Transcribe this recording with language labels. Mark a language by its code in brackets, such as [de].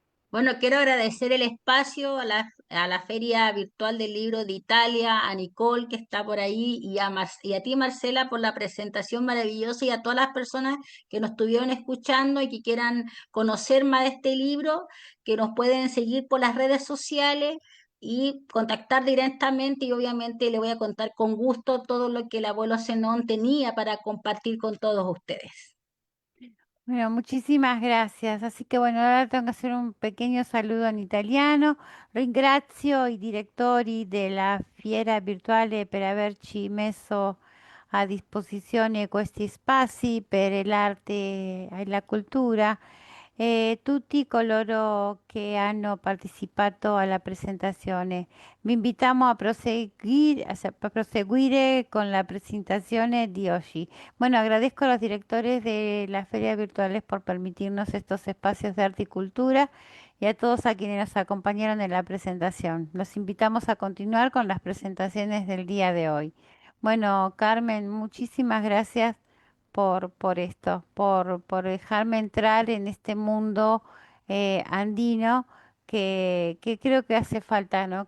[es] Bueno, quiero agradecer el espacio a la Feria Virtual del Libro de Italia, a Nicole que está por ahí y a ti, Marcela, por la presentación maravillosa y a todas las personas que nos estuvieron escuchando y que quieran conocer más de este libro, que nos pueden seguir por las redes sociales y contactar directamente y obviamente le voy a contar con gusto todo lo que el abuelo Zenón tenía para compartir con todos ustedes. Bueno, muchísimas gracias. Así que bueno, ahora tengo que hacer un pequeño saludo en italiano. [it] Ringrazio i direttori della Fiera Virtuale per averci messo a disposizione questi spazi per l'arte e la cultura e tutti coloro che hanno partecipato alla presentazione. Vi invitiamo a proseguir, a proseguire con la presentazione di oggi. [es] Bueno, agradezco a los directores de las ferias virtuales por permitirnos estos espacios de arte y cultura y a todos a quienes nos acompañaron en la presentación. Los invitamos a continuar con las presentaciones del día de hoy. Bueno, Carmen, muchísimas gracias por esto, por dejarme entrar en este mundo andino que creo que hace falta, ¿no?